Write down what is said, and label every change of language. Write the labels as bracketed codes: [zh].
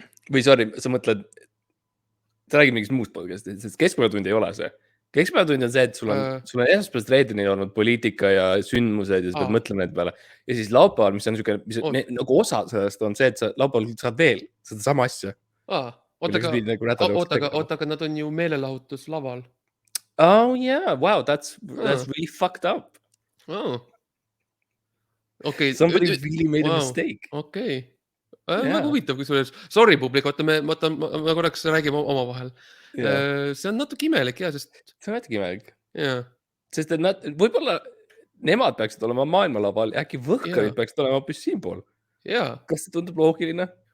[et] Või sorry, sa mõtled, sa räägid mingist muust podcast'ist, sest keskpäevatund ei ole see. Keskpäevatund on see, et sul on esmaspäevast reedeni olnud poliitika ja sündmused ja sa pead mõtlema need peale. Ja siis laupäeval, mis on nagu osa sellest on see, et sa laupäeval saad veel seda sama asja. Oota, aga nad on ju meelelahutus laval. [en] Oh yeah, wow, that's really fucked up. Okay. Somebody really made a mistake. Okay. [et] Väga huvitav, kui sulle, sorry publik, me korraks räägime oma vahel. See on natuke imelik, sest... See on natuke imelik. Sest et võib-olla nemad peaksid olema maailmalaval ja äkki võhkarid peaksid olema hoopis siinpool. Kas see tundub loogiline?